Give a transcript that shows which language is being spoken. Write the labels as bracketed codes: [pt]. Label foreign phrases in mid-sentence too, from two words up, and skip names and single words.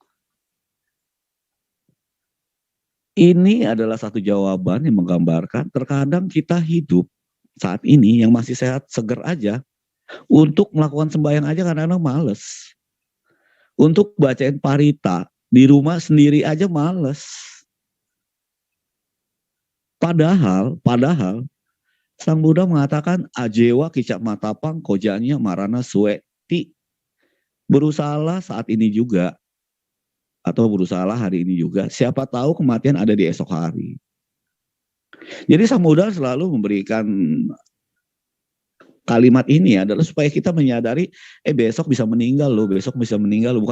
[id] Ini adalah satu jawaban yang menggambarkan terkadang kita hidup saat ini yang masih sehat seger aja, untuk melakukan sembahyang aja kadang-kadang males. Untuk bacain parita di rumah sendiri aja males. Padahal Sang Buddha mengatakan [pi] ajewa kicak matapang kojanya marana sueti. [id] Berusahalah saat ini juga, atau berusahalah hari ini juga. Siapa tahu kematian ada di esok hari. Jadi Sang Buddha selalu memberikan kalimat ini adalah supaya kita menyadari, besok bisa meninggal loh, besok bisa meninggal loh.